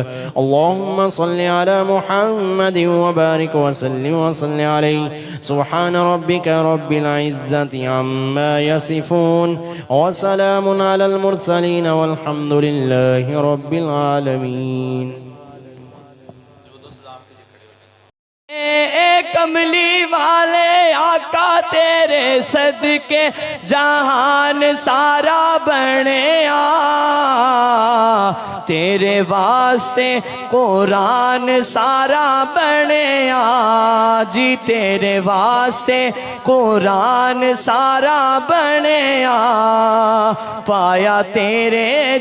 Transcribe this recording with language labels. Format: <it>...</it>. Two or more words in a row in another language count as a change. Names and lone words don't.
<ar>اللهم صل على محمد وبارك وسلم وصل عليه. سبحان ربك رب العزة عما يصفون وسلام على المرسلين والحمد لله رب العالمين.</ar> <pa>کملی والے آقا تیرے صدقے جہان سارا بنیا تیرے واسطے قرآن سارا بنیا جی تیرے واسطے قرآن سارا بنیا پایا تیرے</pa>